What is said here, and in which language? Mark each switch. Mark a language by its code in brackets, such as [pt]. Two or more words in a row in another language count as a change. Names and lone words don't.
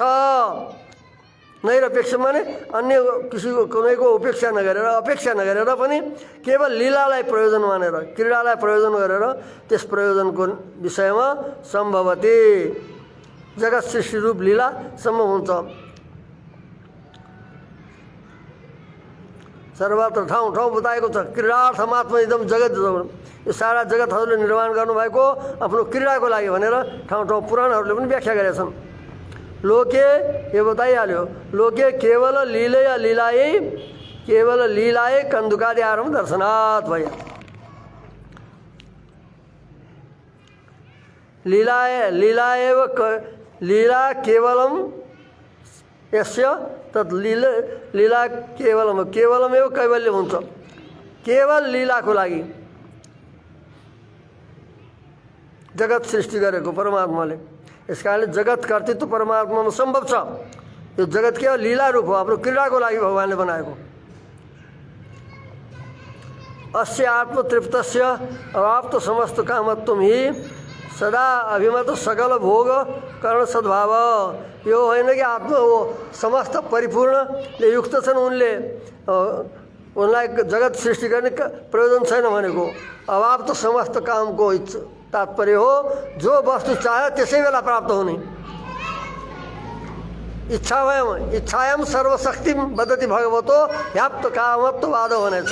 [ne] नैरपेक्ष माने अन्य किसिमको कुनैको अपेक्षा नगरेर पनि केवल लीलालाई प्रयोजन मानेर, क्रीडालाई प्रयोजन गरेर त्यस प्रयोजनको विषयमा सम्भवती जगत सृष्टि रूप लीला सम्भव हुन्छ। सर्वत्र ठाउँ ठाउँ बताएको छ [sa] क्रीडार्थमात्म इदम जगत, [ne] यो सारा जगतहरूले निर्माण गर्नुभएको आफ्नो क्रीडाको लागि भनेर ठाउँ ठाउँ पुराणहरूले पनि व्याख्या गरेका छन्। लोके यो बताइहाल्यो, [sa] लोके केवल लीलायै कन्दुकादि आरम्भ दर्शनात् [ne] भयो। [sa] लीला केवलम यस्य तत् लीला केवलमेव कैवल्य हुन्छ। [ne] केवल लीलाको लागि जगत सृष्टि गरेको परमात्माले, यस कारणले जगत कर्तृत्व परमात्मामा सम्भव छ। यो जगत केवल लीला रूप हो, आफ्नो क्रीडाको लागि भगवानले बनाएको। [sa] अस्य आत्मतृप्तस्य अवाप्त समस्त कामत्वं हि सदा अभिमत सकल भोग कर्ण सद्भाव। [ne] यो होइन कि आत्मा हो समस्त परिपूर्णले युक्त छन्, उनलाई जगत सृष्टि गर्ने प्रयोजन छैन भनेको। अभाव त समस्त कामको तात्पर्य हो, जो वस्तु चाह्यो त्यसै बेला प्राप्त हुने। [sa] इच्छायाम सर्वशक्ति बदति भगवतो ह्याप्त कामत्ववाद भनेछ।